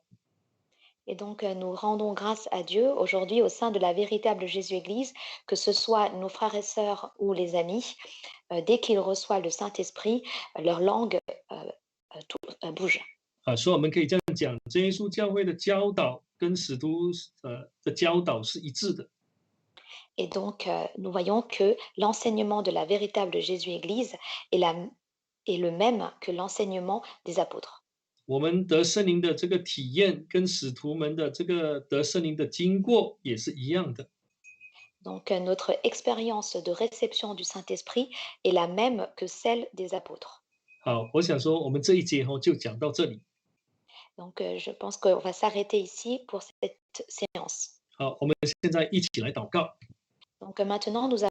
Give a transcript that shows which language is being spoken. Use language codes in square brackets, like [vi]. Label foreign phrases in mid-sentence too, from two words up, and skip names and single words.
[fr] Et donc, nous rendons grâce à Dieu aujourd'hui au sein de la véritable Jésus-Église, que ce soit nos frères et sœurs ou les amis, dès qu'ils reçoivent le Saint-Esprit, leur langue tout, bouge. [zh] 所以我们可以这样讲，真耶稣教会的教导跟使徒的教导是一致的。 [fr] Et donc, nous voyons que l'enseignement de la véritable Jésus-Église est le même que l'enseignement des apôtres. [zh] 我们得圣灵的这个体验，跟使徒们的这个得圣灵的经过也是一样的。 [fr] Donc, notre expérience de réception du Saint-Esprit est la même que celle des apôtres. [zh] 好，我想说，我们这一节就讲到这里。 [fr] Donc, je pense qu'on va s'arrêter ici pour cette séance. [zh] 好，我们现在一起来祷告。 [fr] Donc, maintenant, nous